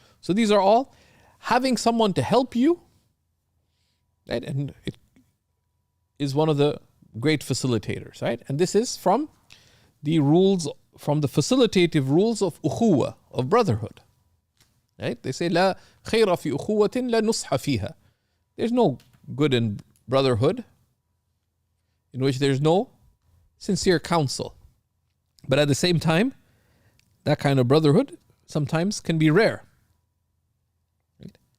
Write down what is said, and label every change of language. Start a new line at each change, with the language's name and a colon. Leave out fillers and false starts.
English: So these are all having someone to help you, right? And it is one of the great facilitators, right? And this is from the facilitative rules of ukhuwa, of brotherhood, right? They say
Arabic: لا خير في أخوة لا نصح فيها.
English: There's no good in brotherhood in which there's no sincere counsel. But at the same time, that kind of brotherhood sometimes can be rare. Right?